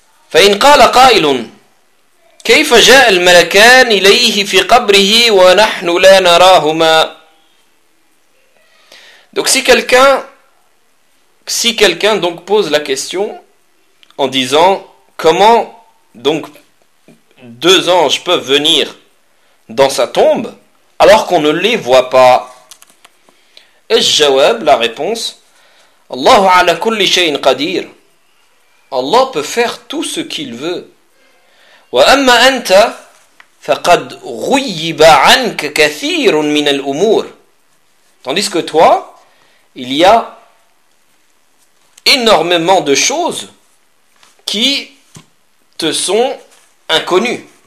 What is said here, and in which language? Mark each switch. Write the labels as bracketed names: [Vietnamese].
[Arabic] فإن قال قائل كيف جاء الملكان إليه في قبره ونحن لا نراهما. [French] Donc si quelqu'un donc pose la question en disant comment donc deux anges peuvent venir dans sa tombe alors qu'on ne les voit pas. [Arabic] الجواب, [French] la réponse, [Arabic] الله على كل شيء قدير. [French] Allah peut faire tout ce qu'il veut. [Arabic] Wa amma anta faqad ghuyiba anka kathirun min al-umur. [French] Tandis que toi, il y a énormément de choses qui te sont inconnues.